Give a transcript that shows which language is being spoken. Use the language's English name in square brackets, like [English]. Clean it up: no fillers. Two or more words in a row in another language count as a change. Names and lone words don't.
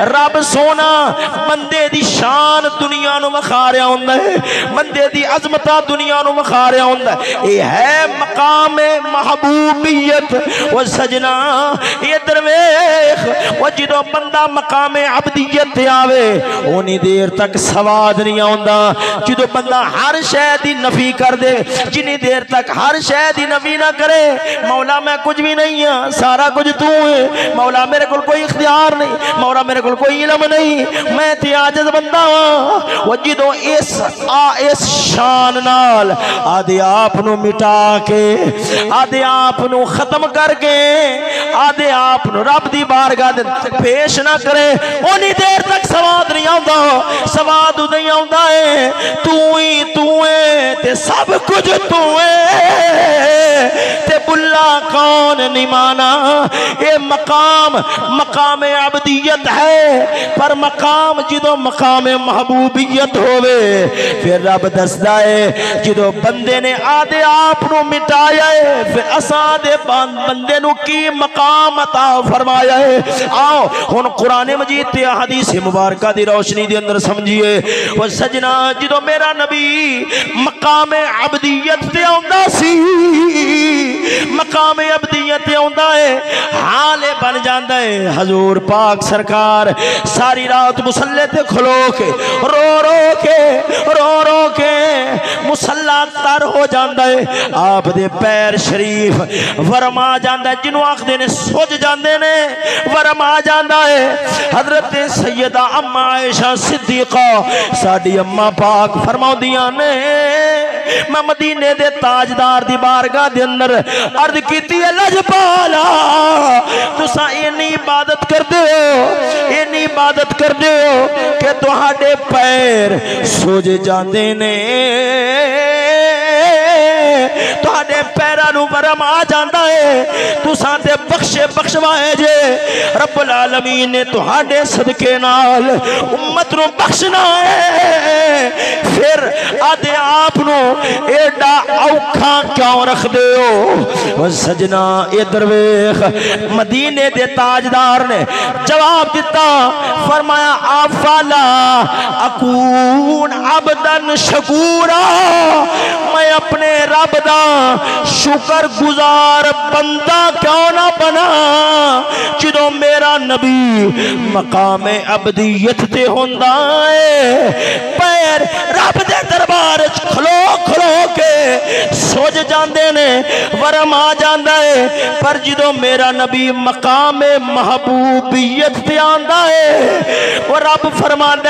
[Punjabi] رب سونا بندے دی شان دنیا نو وکھا رہا ہوندا ہے، بندے دی عظمتاں دنیا نو وکھا رہا ہوندا ہے، یہ ہے مقام محبوبیت۔ وہ سجنا ادھر ویکھ، وہ جدوں بندہ مقام عبدیت تے آوے اونی دیر تک سواد نہیں آوندا، جدوں بندہ ہر شے دی نفی کر دے، جنی دیر تک ہر شے دی نفی نہ کرے، مولا میں کچھ بھی نہیں ہاں سارا کچھ تو ہے، مولا میرے کول کوئی اختیار نہیں، مولا میرے کول کوئی علم نہیں، میں تے عاجز بندہ ہاں۔ وہ جدوں اس شان نال آدھے آپ نو مٹا کے، آدھے آپ نو ختم کر کے، آدھے آپ نو رب دی بارگاہ دے پیش نہ کرے، اونی دیر تک سواد نہیں آوندا، سواد نہیں آوندا ہے، تو ہی تے سب کچھ تو ہے، تے بلا کون نہیں مانا۔ اے مقام عبدیت ہے، پر مقام جدو مقام محبوبیت ہوئے پھر رب دسدا ہے جدو بندے نے آدھے آپ نو مٹایا ہے پھر اساں دے بندے نو کی مقام عطا فرمایا ہے۔ آؤ ہن قرآن مجید تے حدیث مبارکہ دی روشنی دے اندر سمجھیے۔ وہ سجنا جدو میرا نبی مقام عبدیت تے آندا سی، مقام عبدیت تے آندا ہے، حال بن جاندا ہے حضور پاک سرکار ساری رات مصلی تے کھلو کے رو رو کے مصلی تر ہو جاندا ہے، آپ دے پیر شریف ورم آ جاندا ہے، جنوں آکھدے نے سج جاندے نے، ورم آ جاندا ہے۔ حضرت سیدہ اما عائشہ صدیقہ ساڈی اما پاک فرماؤندیاں نے میں مدینے دے تاجدار دی بارگاہ دے اندر عرض کیتی ہے لجپالا تسا اینی عبادت کر دے ہو اینی عبادت کر دے ہو کہ تہاڈے پیر سوج جاندے نے تہاڈے پیراں نوں ورم آ جاندا ہے تساں تے بخشوائے جے رب العالمین نے تہاڈے صدقے نال امت نو بخشنا ہے پھر آدھے آپ نو ایڈا اوکھا کیوں رکھ دے ہو سجنا ادھر ویکھ مدینے دے تاجدار نے جواب دیتا فرمایا [Arabic] افلا اکون عبدا شکورا [Punjabi] میں اپنے رب دا شکر گزار بندہ کیوں نہ بنا جدوں میرا نبی مقام عبدیت تے ہوندا ہے پیر رب دے دربار وچ کھلو کھلو کے سوج جاندے نے ورم آ جاندا ہے پر جدوں میرا نبی مقام محبوبیت تے آندا ہے وہ رب فرماندا